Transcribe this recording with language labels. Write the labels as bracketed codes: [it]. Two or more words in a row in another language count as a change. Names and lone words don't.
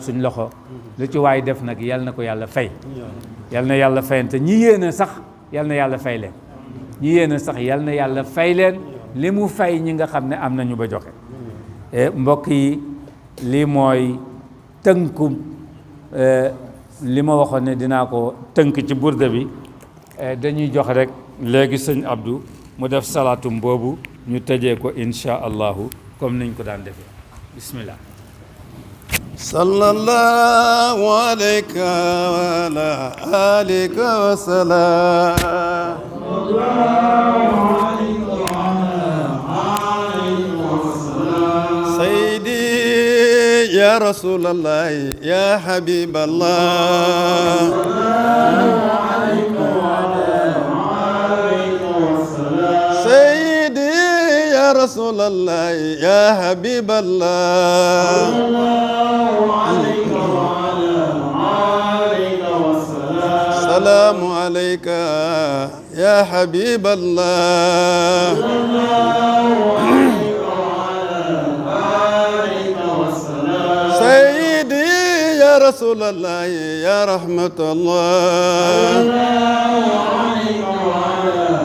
[wo] suñ loxo lu ci waay def nag yal na ko yàlla fay yal na yàlla fayante ñi yéene sax yal na yàlla fay leen ñi yéene sax yal na yàlla fay leen li mu fay ñi nga xam ne am nañu ba joxe mbokk yi lii mooy tënku li ma waxoon ne dinaa ko tënk ci burda bi dañuy jox rek léegi sëñ Abdou mu def salaatum boobu ñu tëjee ko [ar] إن شاء الله [wo] comme niñ ko daan defee bismillah [ar] صلى الله عليك وعلى آلك وسلام سيدي يا رسول الله يا حبيب الله يا رسول الله يا حبيب الله صلى الله عليك وعلى آلك وسلم سلام عليك يا حبيب الله صلى الله عليك وعلى آلك وسلم سيدي يا رسول الله يا رحمة الله صلى الله عليك وعلى